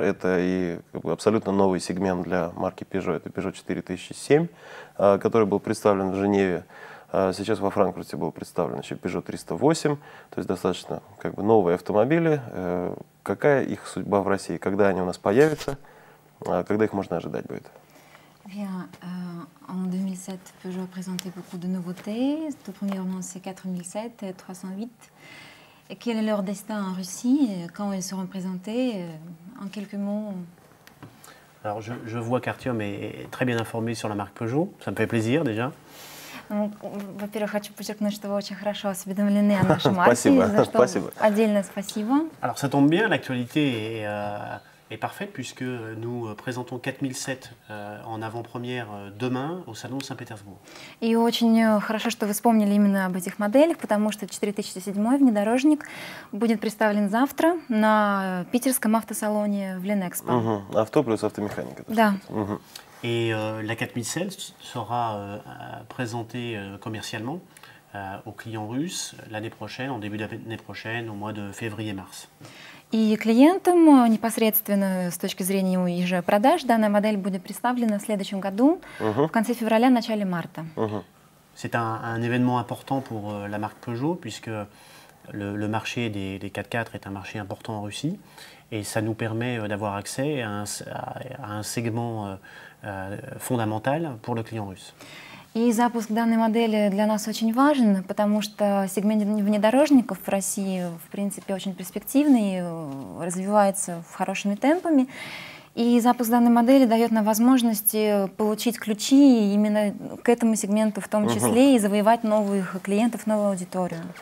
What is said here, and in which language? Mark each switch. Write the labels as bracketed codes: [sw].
[ru] Это и абсолютно новый сегмент для марки Peugeot. Это Peugeot 4007, который был представлен в Женеве. Сейчас во Франкфурте был представлен еще Peugeot 308. То есть достаточно новые автомобили. Какая их судьба в России? Когда они у нас появятся? Когда их можно ожидать будет? [fr] Bien, en 2007, Peugeot a présenté beaucoup de nouveautés. Tout premièrement, c'est 4007 et 308. Et quel est leur destin en Russie? Quand ils seront présentés? En quelques mots. Alors, je vois qu'Artyom est très bien informé sur la marque Peugeot. Ça me fait plaisir déjà. [ru] Во-первых, хочу подчеркнуть, что вы очень хорошо осведомлены о нашей марке. За что отдельное спасибо. [fr] Alors, ça tombe bien, l'actualité est parfaite puisque nous présentons 4007 en avant-première demain au salon de Saint-Pétersbourg. [ru] И очень хорошо, что вы вспомнили именно об этих моделях, потому что 4007 внедорожник будет представлен завтра на питерском автосалоне в Ленэкспо. Авто плюс автомеханика. Да. [fr] Et la 4007 sera présentée commercialement aux clients russes l'année prochaine, en début d'année prochaine, au mois de février-mars. [ru] И клиентам непосредственно с точки зрения уже продаж данная модель будет представлена в следующем году, в конце февраля, начале марта. [fr] C'est un événement important pour la marque Peugeot puisque le marché des 4x4 est un marché important en Russie et ça nous permet d'avoir accès à un segment fondamental pour le client russe. [ru] И запуск данной модели для нас очень важен, потому что сегмент внедорожников в России, в принципе, очень перспективный, развивается хорошими темпами. И запуск данной модели дает нам возможность получить ключи именно к этому сегменту в том числе и завоевать новых клиентов, новую аудиторию.